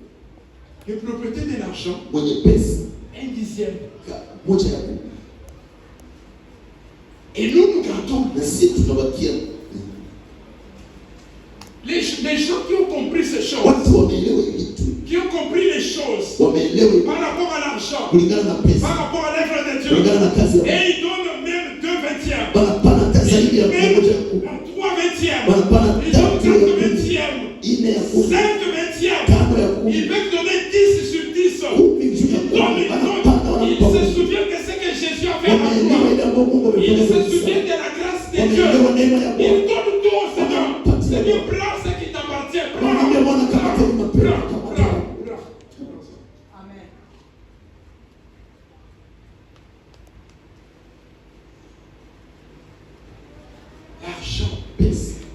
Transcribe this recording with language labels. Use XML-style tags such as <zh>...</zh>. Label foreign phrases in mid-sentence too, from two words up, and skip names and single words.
<fr>Le propriétaire de l'argent,</fr> <sw>Mwenye pesa</sw> <fr>un dixième.</fr> <sw>moja ya kumi.</sw> <fr>Et nous gardons.</fr> <sw>Na sisi tunabakia.</sw> <fr>Les gens qui ont compris ces choses,</fr> <sw>Watu wameelewa hivi vitu.</sw> <fr>qui ont compris les choses</fr> <sw>Wameelewa</sw> <fr>par rapport à l'argent,</fr> <sw>kulingana na pesa.</sw> <fr>par rapport à l'œuvre de Dieu,</fr> <sw>Kulingana na kazi ya Mungu.</sw> <fr>et ils donnent même 2/20.</fr> <sw>Wanapana zaidi ya</sw> <fr>Même</fr> <sw>moja ya kumi.</sw> <fr>3/20.</fr> <sw>Wanapana</sw> <fr>Ils donnent</fr> <sw>tatu ya kumi.</sw> <fr>4/20.</fr> <sw>Ine ya kumi.</sw> <fr>5/20.</fr> <sw>Tano ya kumi.</sw> <fr>Ils peuvent donner 10 sur 10.</fr> <sw>Kumi juu ya kumi. Wanapana</sw> <fr>Ils se souviennent de ce que Jésus a fait à la</fr> <sw>wameelewa</sw> <fr>croix.</fr> <sw>ile ambayo Mungu</sw> <fr>Ils</fr> <sw>amefanya</sw> <fr>se</fr> <sw>kwa</sw> <fr>souviennent</fr> <sw>sasa.</sw> <fr>de la grâce de Dieu.</fr> <sw>Wameelewa neema ya</sw> <fr>Ils</fr> <sw>Bwana.</sw> <fr>donnent tout au Seigneur. Seigneur, prends ce qui t'appartient. Prends.</fr> <sw>Wanaambia Bwana</sw> <fr>L'argent pèse.</fr>